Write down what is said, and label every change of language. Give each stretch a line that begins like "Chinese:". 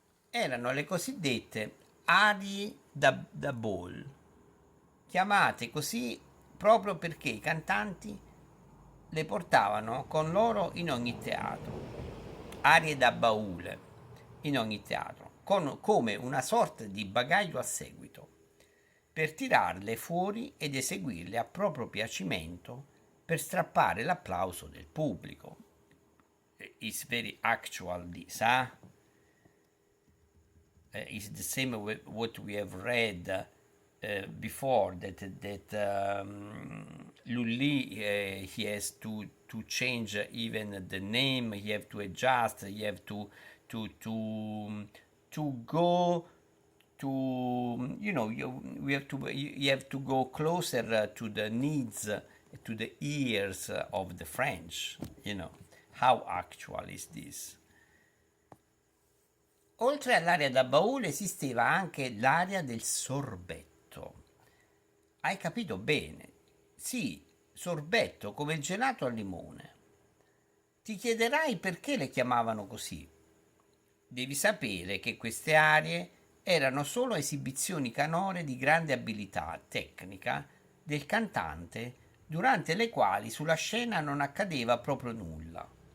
Italian: Erano le cosiddette arie da ball, chiamate così proprio perché i cantanti le portavano con loro in ogni teatro, arie da baule in ogni teatro, come una sorta di bagaglio a seguito, per tirarle fuori ed eseguirle a proprio piacimento per strappare l'applauso del pubblico.
English: It's very actual this, huh? It's the same with what we have read before that Lully he has to change even the name. He have to adjust. He have to to to go to we have to you have to go closer to the needs to the ears of the French. How actual is this?
Italian: Oltre all'area da baule esisteva anche l'area del sorbetto. Hai capito bene? Sì, sorbetto come il gelato al limone. Ti chiederai perché le chiamavano così. Devi sapere che queste aree erano solo esibizioni canore di grande abilità tecnica del cantante, durante le quali sulla scena non accadeva proprio nulla.